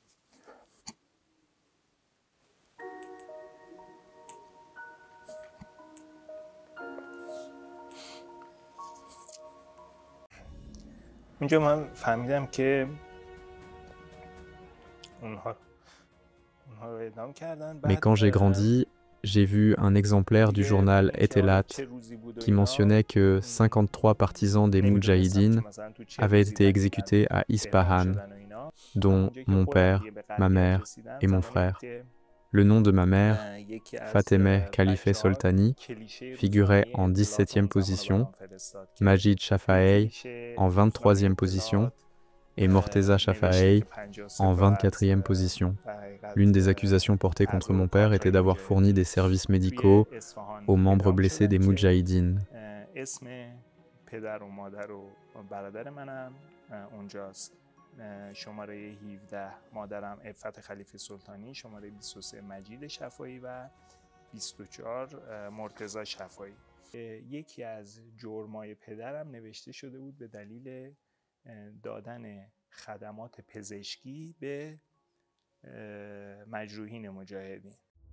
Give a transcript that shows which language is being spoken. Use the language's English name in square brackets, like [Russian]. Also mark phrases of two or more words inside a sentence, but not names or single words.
[Persian] اونجا من فهمیدم که اونها رو اعدام کردن. [French] Mais quand j'ai grandi, j'ai vu un exemplaire du journal Etelat qui mentionnait que 53 partisans des Moudjahidines avaient été exécutés à Ispahan, dont mon père, ma mère et mon frère. Le nom de ma mère, Fatemeh Khalife Soltani, figurait en 17e position, Majid Shafaei en 23e position et Morteza Shafaei en 24e position. L'une des accusations portées contre mon père était d'avoir fourni des services médicaux aux membres blessés des Moudjahidines. [Persian] شماره 17 مادرم عفت خلیفه سلطانی، شماره 23 مجید شفایی و 24 مرتضی شفایی. یکی از جرمای پدرم نوشته شده بود به دلیل دادن خدمات پزشکی به مجروحین مجاهدین.